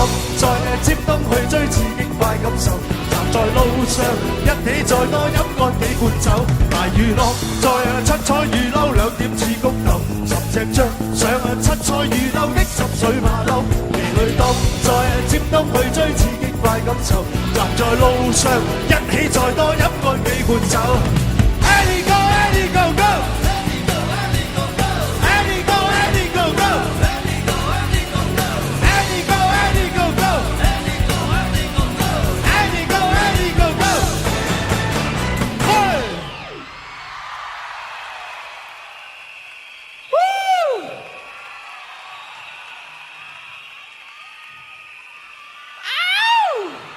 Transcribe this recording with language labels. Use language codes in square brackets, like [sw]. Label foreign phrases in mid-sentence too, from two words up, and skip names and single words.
[yue] 在尖東去追刺激快感受，站在路上一起再多飲乾幾罐酒，大娛樂在七彩雨褸兩點似谷豆，10隻著上七彩雨褸的濕水馬騮，夜裏當在尖東去追刺激快感受，站在路上一起再多飲乾幾罐酒。 [en] Annie go, Annie go, go. Annie go, Annie go, go. Annie go, Annie go, go. Annie go, Annie go, go. Annie go, Annie go, go. Annie go, Annie go, go. Annie go, Annie go, go. Hey! Woo! Ow!